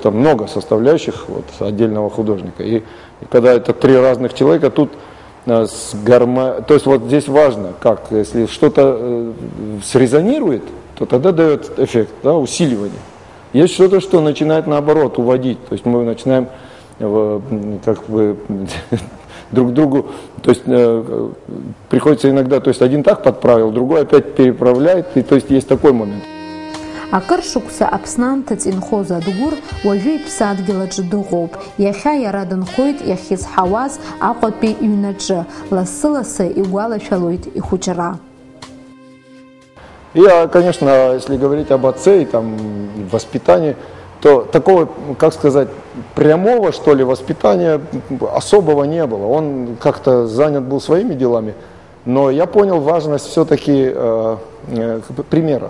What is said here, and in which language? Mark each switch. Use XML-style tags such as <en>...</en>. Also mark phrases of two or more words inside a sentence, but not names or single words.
<ru>Там много составляющих вот, отдельного художника. И когда это три разных человека, тут то есть вот здесь важно, как, если что-то срезонирует, то тогда дает эффект, да, усиливание. Есть что-то, что начинает наоборот уводить. То есть мы начинаем как бы друг другу, то есть приходится иногда, то есть один так подправил, другой опять переправляет, и то есть есть такой момент.</ru> <ab>Акыр шықәса Аԥснанҭыҵ инхоз Адгәыр уажәы иԥсы адгьыл аҿы дыҟоуп. Иахьа иара дынхоит иахьизҳауаз Аҟәатәи иҩнаҿы. Лассы-лассы игәалашәалоит ихәыҷра.</ab> <ru>Я, конечно, если говорить об отце и там воспитании, то такого, как сказать, прямого, что ли, воспитания особого не было. Он как-то занят был своими делами, но я понял важность все-таки примера.</ru>